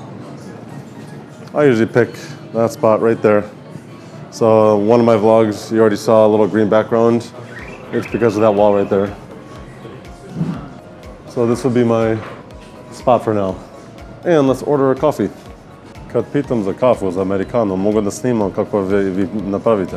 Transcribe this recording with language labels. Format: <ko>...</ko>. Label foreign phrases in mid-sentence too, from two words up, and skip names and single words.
<en>I usually pick that spot right there. So one of my vlogs, you already saw a little green background. It's because of that wall right there. So this would be my spot for now. And let's order a coffee.</en> <sr>Kad pitam za kafu, za americano, mogu da snimam kako vi napravite.</sr>